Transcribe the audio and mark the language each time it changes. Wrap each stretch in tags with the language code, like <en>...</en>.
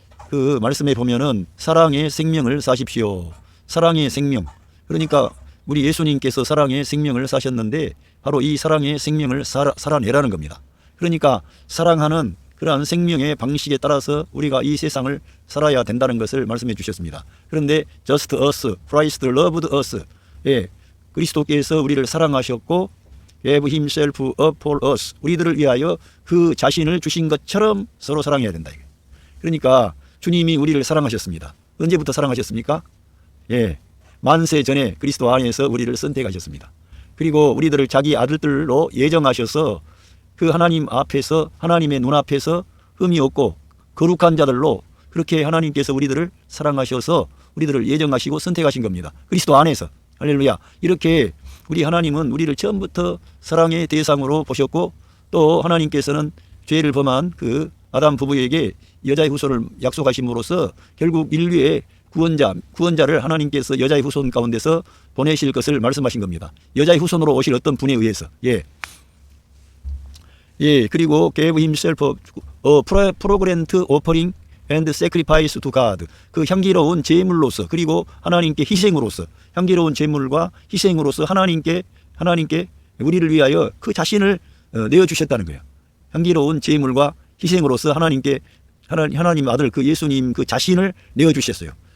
<ko>그 말씀에 보면은 사랑의 생명을 사십시오. 사랑의 생명. 그러니까 우리 예수님께서 사랑의 생명을 사셨는데 바로 이 사랑의 생명을 살아내라는 겁니다. 그러니까 사랑하는 그러한 생명의 방식에 따라서 우리가 이 세상을 살아야 된다는 것을 말씀해 주셨습니다. 그런데</ko> <en>just us, Christ loved us.</en> <ko>그리스도께서 우리를 사랑하셨고</ko> <en>gave himself up for us.</en> <ko>우리들을 위하여 그 자신을 주신 것처럼 서로 사랑해야 된다. 그러니까 주님이 우리를 사랑하셨습니다. 언제부터 사랑하셨습니까? 만세 전에 그리스도 안에서 우리를 선택하셨습니다. 그리고 우리들을 자기 아들들로 예정하셔서 그 하나님 앞에서 하나님의 눈앞에서 흠이 없고 거룩한 자들로 그렇게 하나님께서 우리들을 사랑하셔서 우리들을 예정하시고 선택하신 겁니다. 그리스도 안에서. 할렐루야. 이렇게 우리 하나님은 우리를 처음부터 사랑의 대상으로 보셨고 또 하나님께서는 죄를 범한 그 아담 부부에게 여자의 후손을 약속하심으로써 결국 인류의 구원자를 하나님께서 여자의 후손 가운데서 보내실 것을 말씀하신 겁니다. 여자의 후손으로 오실 어떤 분에 의해서. 그리고</ko> <en>gave himself a fragrant offering and sacrifice to God.</en> <ko>그 향기로운 제물로서 그리고 하나님께 희생으로서 향기로운 제물과 희생으로서 하나님께 우리를 위하여 그 자신을 내어주셨다는 거예요. 향기로운 제물과 희생으로서 하나님께 하나님 아들 그 예수님 그 자신을 내어주셨어요.</ko>